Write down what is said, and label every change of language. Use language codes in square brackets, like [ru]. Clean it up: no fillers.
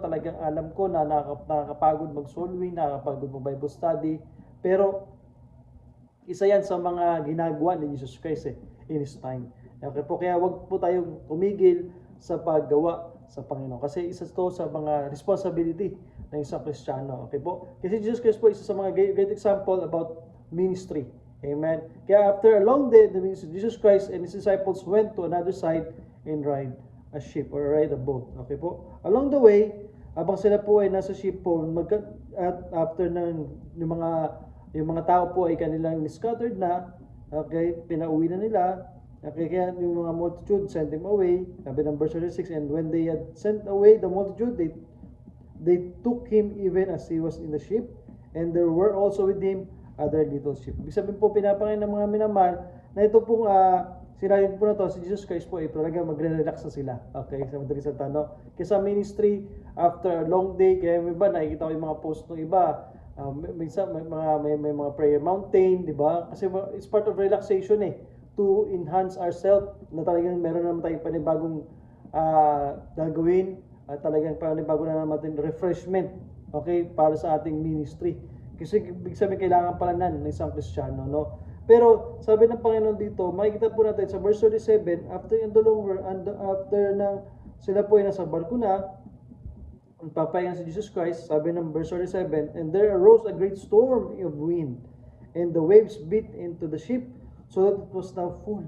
[tl] Talagang alam ko na nakakapagod mag-soul win, nakakapagod mag-Bible study, pero isa yan sa mga ginagawa ni Jesus Christ [en] in His time. [tl] Okay po, kaya wag po tayong tumigil sa paggawa sa Panginoon. Kasi isa to sa mga responsibility ng isang Kristiyano. Okay po? Kasi Jesus Christ po isa sa mga great example about ministry. Amen? [en] Kaya after a long day, the ministry, Jesus Christ and His disciples went to another side and ride a ship or ride a boat. Okay po? Along the way, [tl] Habang sila po ay nasa ship po, at after ng yung mga tao po ay kanilang scattered na, okay, pinauwi na nila. Okay, kaya yung mga [en] multitude sent him away, [tl] sabi ng verse 36, [en] and when they had sent away the multitude, they took him even as he was in the ship, and there were also with him other little sheep. [tl] Ibig sabihin po, pinapangin ng mga minamahal na ito pong sinabi po na to, si Jesus Christ po ay talaga magre-relax na sila. Okay, sa madaling salita, no? Kasi sa ministry, [en] after a long day, [tl] kaya may iba, nakikita ko yung mga post ng iba, minsan may mga prayer mountain, di ba? Kasi [en] it's part of relaxation to enhance ourselves, [tl] na talagang meron naman tayong panibagong gagawin, at talagang panibago na naman refreshment, okay, para sa ating ministry. Kasi ibig sabihin, kailangan pala ng isang Kristiyano, no? Pero sabi ng Panginoon dito, makikita po natin sa verse 37, after in the longer, and after na sila po ay nasa barko na, papahinga si Jesus Christ, sabi ng verse 37, [en] and there arose a great storm of wind, and the waves beat into the ship, so that it was now full.